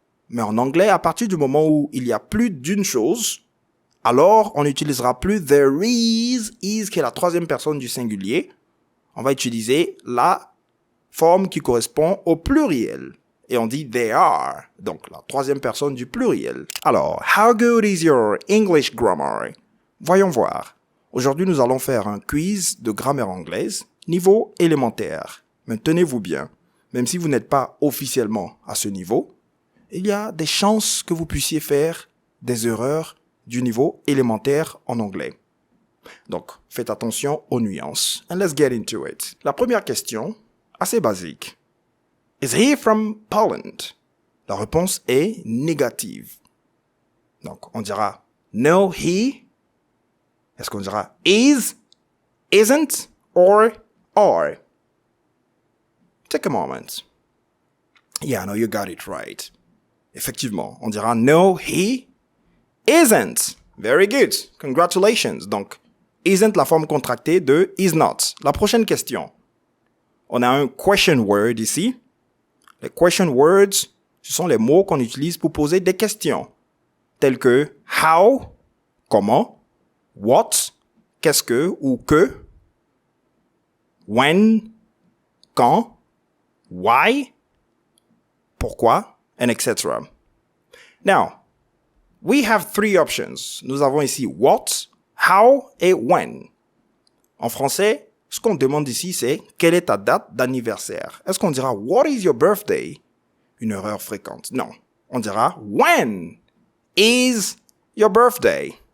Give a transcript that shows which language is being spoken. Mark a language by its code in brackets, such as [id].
[fr] Mais en anglais, à partir du moment où il y a plus d'une chose, alors on n'utilisera plus there is qui est la 3e personne du singulier. On va utiliser la forme qui correspond au pluriel. Et on dit they are, donc la 3e personne du pluriel. [en] Alors, how good is your English grammar? [fr] Voyons voir. Aujourd'hui, nous allons faire un quiz de grammaire anglaise, niveau élémentaire. Mais tenez-vous bien, même si vous n'êtes pas officiellement à ce niveau, il y a des chances que vous puissiez faire des erreurs du niveau élémentaire en anglais. Donc, faites attention aux nuances. [en] And let's get into it. [fr] La première question, assez basique. [en] Is he from Poland? [fr] La réponse est négative. Donc, on dira [en] no, he. [fr] Est-ce qu'on dira is, isn't, or are? [en] Take a moment. Yeah, no, you got it right. [fr] Effectivement, on dira [en] no, he isn't. Very good. Congratulations. [fr] Donc, isn't la forme contractée de is not. La prochaine question. On a un question word ici. Les question words, ce sont les mots qu'on utilise pour poser des questions, telles que how, comment, what, qu'est-ce que ou que, when, quand, why, pourquoi, and etc. [en] Now, we have 3 options. [fr] Nous avons ici what, how et when. En français, ce qu'on demande ici, c'est quelle est ta date d'anniversaire? Est-ce qu'on dira [en] what is your birthday? [fr] Une erreur fréquente. Non. On dira [en] when is your birthday?